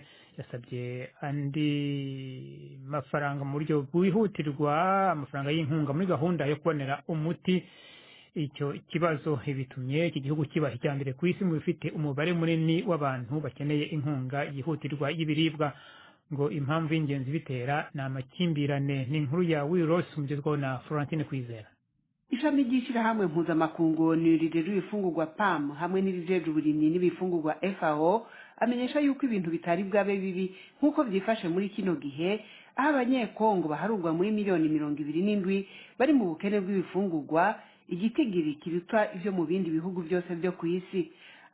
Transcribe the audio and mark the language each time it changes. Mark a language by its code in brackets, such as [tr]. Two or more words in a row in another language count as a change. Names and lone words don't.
[rw] Yasabye andi mafaranga mu buryo bwihutirwa, amafaranga y'inkunga muri gahunda yo kubonera umuti icyo kibazo. Bitumye iki gihugu kiba icyambere ku isi mu bifite umubare munini w'abantu bakeneye inkunga yihutirwa y'ibiribwa. Ngo impamvu y'ingenzi bitera na amakimbirane. Ni inkuru ya Wiros umugezwaho na Florentine Kwizera. [rn] Ishami ry'ishyirahamwe mpuzamakungu rirerura ibifungurwa PAM hamwe n'irijeje uburimyi n'ibifungurwa FAO amenyesha yuko ibintu bitari bwabe bibi nk'uko byifashe muri kino gihe, aho abanyekongo baharurwa muri miliyoni 27 bari mu bukene bw'ibifungurwa, igitigiri kiruta ivyo mu bindi bihugu byose byo ku isi.